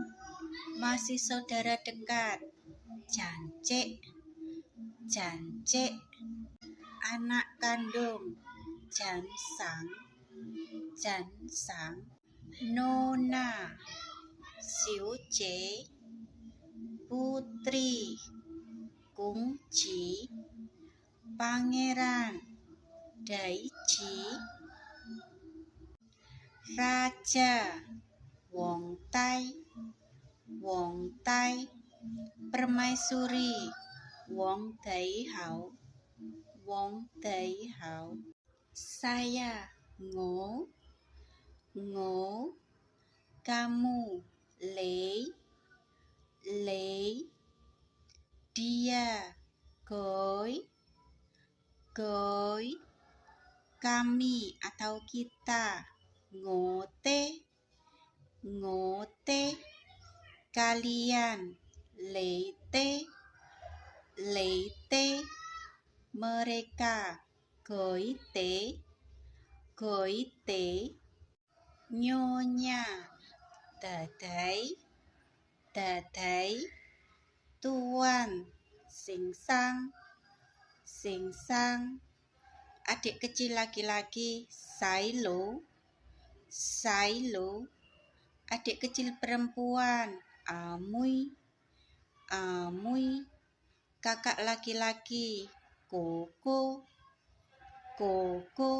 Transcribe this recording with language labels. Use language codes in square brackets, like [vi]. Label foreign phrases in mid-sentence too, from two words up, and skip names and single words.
[id] Masih saudara dekat Jancek, Jancek. Anak kandung Jansang, Jansang. Nona Xiuce. Putri Kungci. Pangeran Daichi. Raja Wongtai, Wongtai. Permaisuri Wong Daihao, Wong Daihao. Saya ngô, ngô. Kamu lei, lei. Dia koi, koi. Kami atau kita ngote, ngote. Kalian leite, leite. Mereka goite, goite. Nyonya dadai, dadai. Tuan singsang, singsang. Adik kecil laki-laki Sailo, Sailo. Adik kecil perempuan Amui, Amui. Kakak laki-laki Koko, Koko.